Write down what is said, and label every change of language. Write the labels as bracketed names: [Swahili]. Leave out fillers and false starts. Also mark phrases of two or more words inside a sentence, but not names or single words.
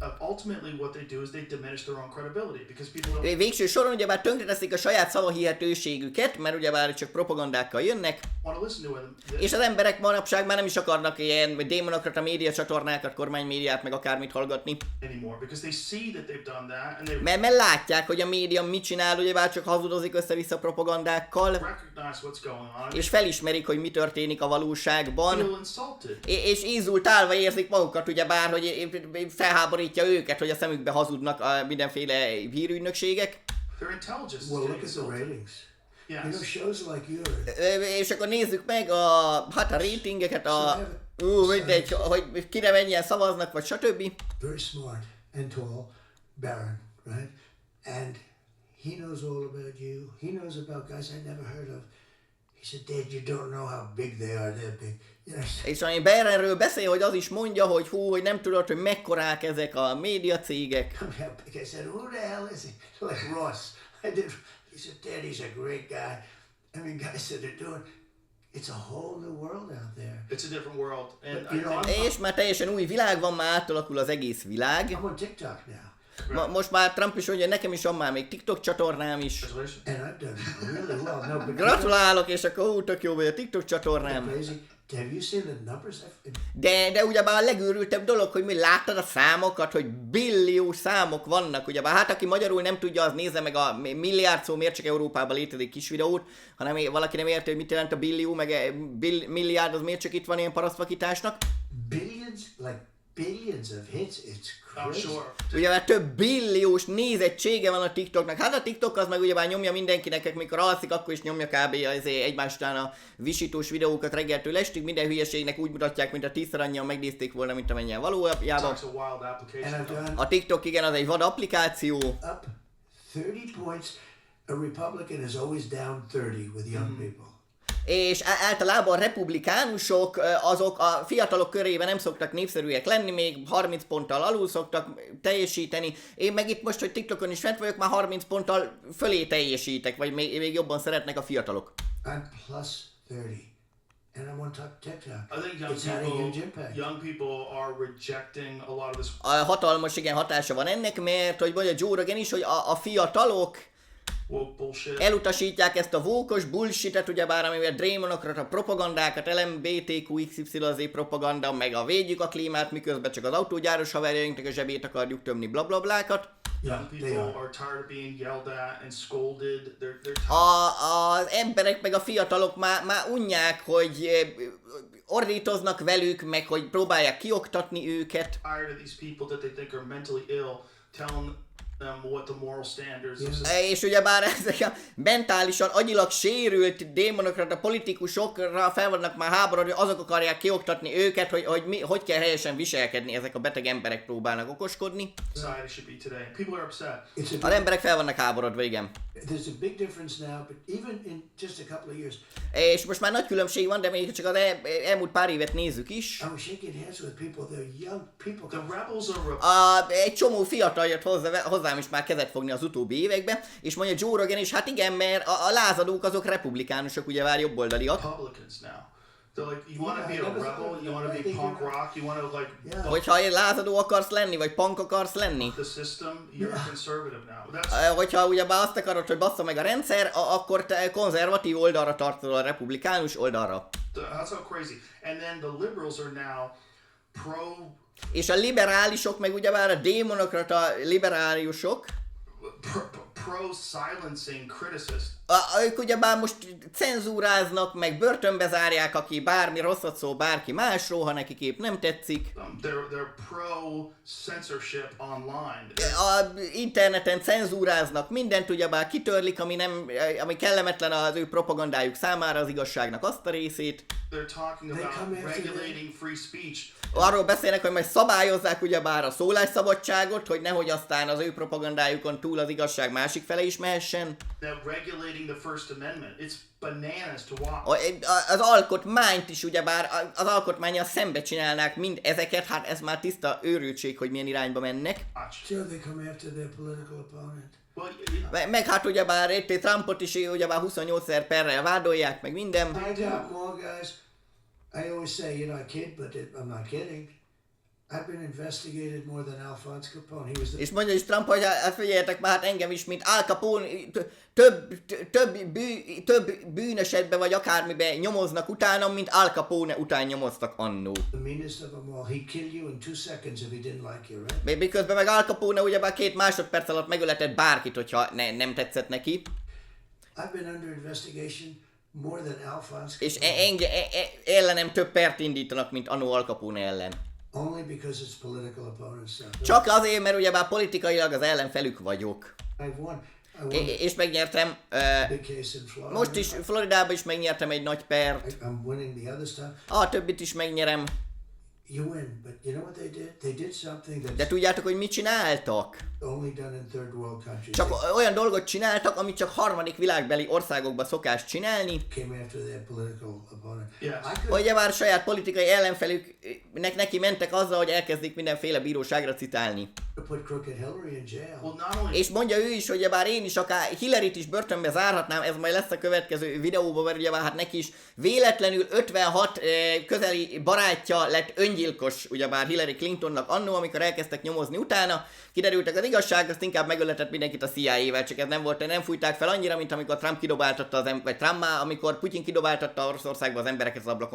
[Hungarian] Végső soron ugyebár tönkreteszik a saját szavahihetőségüket, mert ugyebár csak propagandákkal jönnek. És az emberek manapság már nem is akarnak ilyen démonokrata média csatornákat, kormánymédiát, meg akármit hallgatni. [English] that they've done that, and they [Hungarian] Mert látják, hogy a média mit csinál, ugyebár csak hazudozik össze-vissza propagandákkal, [English] recognize what's going on. [Hungarian] és felismerik, hogy mi történik a valóságban, [English] Feel insulted. [Hungarian] és ízultálva érzik magukat, ugyebár, hogy felháborítja őket, hogy a szemükbe hazudnak a mindenféle hírügynökségek. [English] Their intelligence is Well, getting look at the insulted. ratings. Yes. You know, shows like yours. [Hungarian] És akkor nézzük meg a ratingeket, mindegy, hogy kire mennyien szavaznak, vagy stb. [English] Very smart and tall, Baron, right? And he knows all about you. He knows about guys I never heard of. He said, Dad, you don't know how big they are. They're big. You know, [Hungarian] És ami Barronről beszél, hogy az is mondja, hogy hogy nem tudod, hogy mekkorák ezek a médiacégek. [English] how big. I said, who the hell is he? Like Ross. I did. He said, Dad, he's a great guy. I mean, guys that are doing. It's a whole new world out there. It's a different world, and You know, [Hungarian] És már teljesen új világ van, már átalakul az egész világ. [English] I'm on TikTok now. [Hungarian] Most már Trump is mondja, nekem is van már még TikTok csatornám is. [English] congratulations. And I've done really well. No, but [Hungarian] Gratulálok, és akkor tök jó vagy a TikTok csatornám. [English] crazy. Have you seen the numbers? [Hungarian] De ugyebár a legőrültebb dolog, hogy mi láttad a számokat, hogy billiós számok vannak, ugyebár hát aki magyarul nem tudja, az nézze meg a milliárd szó, miért csak Európában létezik kis videót, hanem valaki nem érti, hogy mit jelent a billió, meg milliárd, az miért csak itt van ilyen parasztvakításnak. [English] Billions of hits. It's I'm crazy. sure. [Hungarian] Ugyebár több billiós nézettsége van a TikToknak. Hát a TikTok az meg ugyebár nyomja mindenkinek, mikor alszik, akkor is nyomja kb. Egymás után a visítós videókat reggeltől estig. Minden hülyeségnek úgy mutatják, mint a 10-szer annyian megnézték volna, mint amennyien valójában. [English] It's a wild And application. I've done [Hungarian] A TikTok igen, az egy vad applikáció. [English] up 30 points. A Republican is always down 30 with young people. [Hungarian] És általában a republikánusok, azok a fiatalok körében nem szoktak népszerűek lenni, még 30 ponttal alul szoktak teljesíteni. Én meg itt most, hogy TikTokon is fent vagyok, már 30 ponttal fölé teljesítek, vagy még jobban szeretnek a fiatalok. [English] I'm plus 30. And I'm on TikTok. I think young It's had a huge people, impact. young people are rejecting a lot of this. [Hungarian] A hatalmas igen hatása van ennek, mert hogy mondja Joe Rogan is, hogy a fiatalok [English] Woke bullshit. [Hungarian] elutasítják ezt a vókos bullshitet, ugyebár amivel drémonokat, a propagandákat, LMBTQXYZ propaganda, meg a védjük a klímát, miközben csak az autógyáros haverjainknak a zsebét akarjuk tömni, blablablákat. [English] Young they people are. are tired of being yelled at and scolded. They're [Hungarian] Az emberek meg a fiatalok már unják, hogy ordítoznak velük, meg hogy próbálják kioktatni őket. [English] tired of these people that they think are mentally ill, telling them what the moral standards of [Hungarian] És ugyebár ezek a mentálisan, agyilag sérült démonokrata politikusokra fel vannak már háborodni, azok akarják kioktatni őket, hogy kell helyesen viselkedni, ezek a beteg emberek próbálnak okoskodni. [English] society should be today. People are upset. It's [Hungarian] Az emberek fel vannak háborodva, igen. [English] There's a big difference now, but even in just a couple of years, [Hungarian] És most már nagy különbség van, de még csak az elmúlt pár évet nézzük is. [English] I was shaking hands with people. They're young people. The rebels are [Hungarian] Egy csomó fiatal jött hozzám is már kezet fogni az utóbbi években, és mondja Joe Rogan is, hát igen, mert a lázadók azok republikánusok, ugyebár jobboldaliak. [English] Republicans now. They're like, you want to Yeah, be a I never rebel, thought you of want to that. be I think punk you're rock, you want to like Yeah. buck [Hungarian] Hogyha lázadó akarsz lenni, vagy punk akarsz lenni, [English] the system, you're a conservative now. [Hungarian] hogyha ugyebár azt akarod, hogy bassza meg a rendszer, akkor te konzervatív oldalra tartozol, a republikánus oldalra. [English] That's how crazy. And then the liberals are now pro [Hungarian] És a liberálisok, meg ugyebár a démonokrata liberáliusok, [English] silencing criticists. [Hungarian] ők ugyebár most cenzúráznak, meg börtönbe zárják, aki bármi rosszat szól bárki másról, ha nekik épp nem tetszik. [English] They're pro censorship online. [Hungarian] A interneten cenzúráznak mindent, ugyebár kitörlik, ami kellemetlen az ő propagandájuk számára, az igazságnak azt a részét. [English] They're talking They about come after regulating free speech. [Hungarian] Arról beszélnek, hogy majd szabályozzák ugyebár a szólásszabadságot, hogy nehogy aztán az ő propagandájukon túl az igazság másik fele is mehessen. [English] They're regulating the First Amendment. It's bananas to watch. [Hungarian] Az alkotmányt is ugyebár, az alkotmánnyal szembe csinálnák mind ezeket, hát ez már tiszta őrültség, hogy milyen irányba mennek. [English] So they come after their political opponent. Well, [Hungarian] Meg hát ugyebár itt Trumpot is ugyebár 28 perrel vádolják, meg minden. [English] I got more guys. I always say, you know, I kid, but I'm not kidding. I've been investigated more than Alphonse Capone. He was the [Hungarian] És mondja is Trump, hogy hát figyeljetek már, hát engem is, mint Al Capone, több bűnesetbe vagy akármibe nyomoznak utánam, mint Al Capone után nyomoztak annó. [English] meanest of them all. He'd kill you in 2 seconds if he didn't like you, right? [Hungarian] Miközben meg Al Capone ugyebár 2 másodperc alatt megöletett bárkit, hogyha nem tetszett neki. [English] I've been under investigation more than Alphonse [Hungarian] És [English] Capone. [Hungarian] ellenem több pert indítanak, mint annó Al Capone ellen. [English] Only because it's political opponents. [Hungarian] Csak azért, mert ugyebár politikailag az ellenfelük vagyok. [English] I've won. I won [Hungarian] És megnyertem, [English] a big case in Florida. [Hungarian] most is Floridában is megnyertem egy nagy pert, [English] I'm winning the other stuff. [Hungarian] a többit is megnyerem. [English] You win, but you know what they did? They did something [Hungarian] De [English] that's [Hungarian] tudjátok, hogy mit csináltak? [English] only done in third world countries. [Hungarian] Csak olyan dolgot csináltak, amit csak harmadik világbeli országokban szokás csinálni, [English] They came after their political opponent. Yes. I could [Hungarian] hogy már saját politikai ellenfelüknek neki mentek azzal, hogy elkezdik mindenféle bíróságra citálni. [English] put crooked Hillary in jail. Well, not only [Hungarian] És mondja ő is, hogy bár én is akár Hillaryt is börtönbe zárhatnám, ez majd lesz a következő videóban, mert ugyebár hát neki is véletlenül 56 közeli barátja lett öngyilkos, ugyebár Hillary Clintonnak annó, amikor elkezdtek nyomozni utána, kiderültek az igazság, azt inkább megöletett mindenkit a CIA-vel, csak ez nem fújták fel annyira, mint amikor Trump kidobáltatta vagy Trump már, amikor Putyin kidobáltatta Oroszországba az embereket az ablakon.